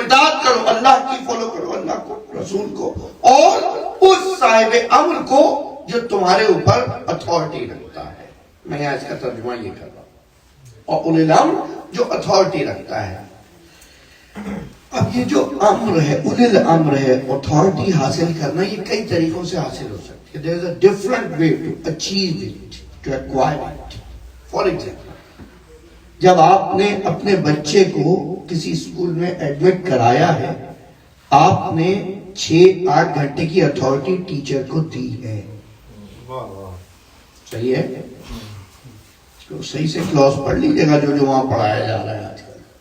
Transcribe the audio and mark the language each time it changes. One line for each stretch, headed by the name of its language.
Urdu: اطاعت کرو، اللہ کی فالو کرو، اللہ کو، رسول کو، اور اس صاحب امر کو جو تمہارے اوپر اتھارٹی رکھتا ہے. میں یہاں اس کا ترجمہ یہ کر رہا ہوں. اور اولی الامر جو اتھارٹی رکھتا ہے. اب یہ جو امر ہے، اولی الامر ہے، اتھارٹی حاصل کرنا، یہ کئی طریقوں سے حاصل ہو سکتی ہے.
English: there is a different way to achieve it, to acquire it. For example،
Urdu: جب آپ نے اپنے بچے کو کسی اسکول میں ایڈمٹ کرایا ہے، آپ نے 6-8 گھنٹے کی اتھارٹی ٹیچر کو دی ہے. صحیح ہے؟ تو صحیح سے کلاس پڑھ لیجیے گا جو وہاں پڑھایا جا رہا ہے آج کل.